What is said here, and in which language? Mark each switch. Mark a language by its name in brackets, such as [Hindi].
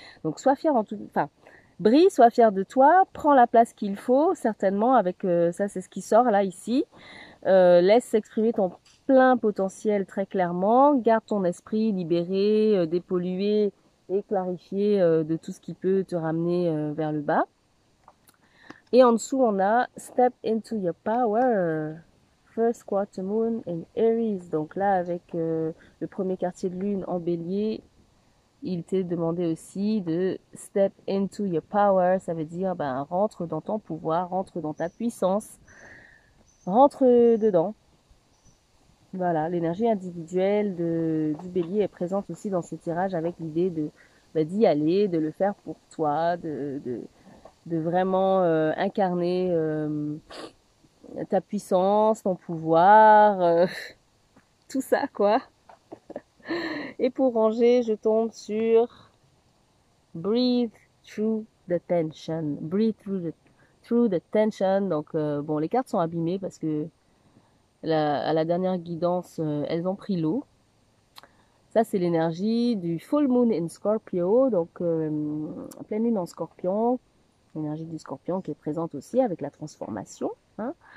[French] Donc, sois fier brille, sois fier de toi, prends la place qu'il faut, certainement, avec ça, c'est ce qui sort là, ici. Laisse s'exprimer ton plein potentiel très clairement, garde ton esprit libéré, dépollué et clarifié de tout ce qui peut te ramener vers le bas. Et en dessous, on a [English] Step into your power. First quarter moon in Aries. [French] Donc là, avec le premier quartier de lune en bélier, il t'est demandé aussi de [English] step into your power. [French] Ça veut dire, rentre dans ton pouvoir, rentre dans ta puissance, rentre dedans. Voilà, l'énergie individuelle du bélier est présente aussi dans ce tirage avec l'idée d'y aller, de le faire pour toi, de vraiment incarner ta puissance, ton pouvoir, tout ça quoi. Et pour ranger, je tombe sur [English] Breathe through the tension. Breathe through the tension. [French] Donc bon, les cartes sont abîmées parce que à la dernière guidance, elles ont pris l'eau. Ça, c'est l'énergie du [English] full moon in Scorpio, [French] donc pleine lune en Scorpion, l'énergie du Scorpion qui est présente aussi avec la transformation. Hein.